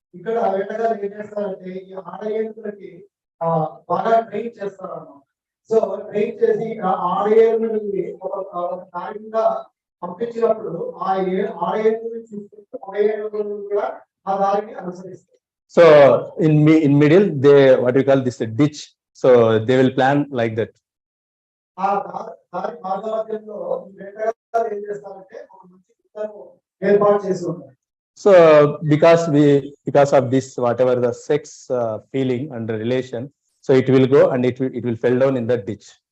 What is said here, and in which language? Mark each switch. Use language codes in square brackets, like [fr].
[te] ఇక్కడ వేటగాళ్ళు ఏం చేస్తారంటే ఈ ఆడ ఏనుగులకి బాగా ట్రైన్ చేస్తారు అన్నమాట. సో ట్రైన్ చేసి ఆడ ఏనుగుని ఒక దారి మీద పంపించినప్పుడు ఆ ఆడ ఏనుగుని చూసుకుంటూ మగ ఏనుగులు కూడా ఆ దారిని అనుసరిస్తారు. [en] So in middle they what you call this ditch. So they will plan like that. [te] ఆ దారి మార్గమధ్యంలో వేటగాళ్ళు ఏం చేస్తారంటే ఒక మంచి గుట్టను ఏర్పాటు చేసి ఉంటారు. [en] So because of this whatever the sex feeling and relation, so it will go and it will fell down in that ditch.